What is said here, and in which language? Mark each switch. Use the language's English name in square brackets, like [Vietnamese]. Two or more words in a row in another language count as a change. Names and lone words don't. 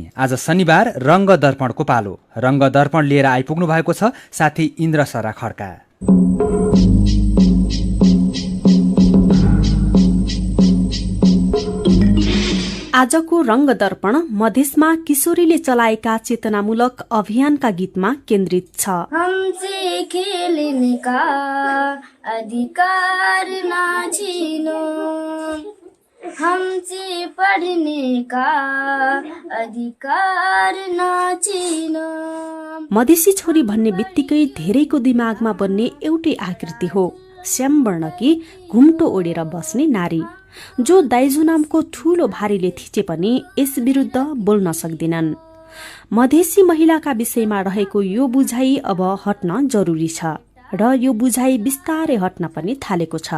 [Nepali] आज शनिबार रङ्ग दर्पणको पालो। रङ्ग दर्पण लिएर आइपुग्नु भएको छ साथी इन्द्र सरा खड्का। आजको रङ्ग दर्पण मधेसमा किशोरीले चलाएका चेतनामूलक अभियानका गीतमा केन्द्रित छ। [Hindi] हमसे खेलने का अधिकार ना छीनो, हमसे पढ़ने का अधिकार ना छीनो। [Nepali] मधेसी छोरी भन्ने बित्तिकै धेरैको दिमागमा बन्ने एउटै आकृति हो, श्यामवर्णकी घुम्टो ओढेर बस्ने नारी, जो दाइजो नामको ठूलो भारीले थिचे पनि यस विरुद्ध बोल्न सक्दिनन्। मधेसी महिलाका विषयमा रहेको यो बुझाइ अब हट्न जरुरी छ र यो बुझाइ बिस्तारै हट्न पनि थालेको छ।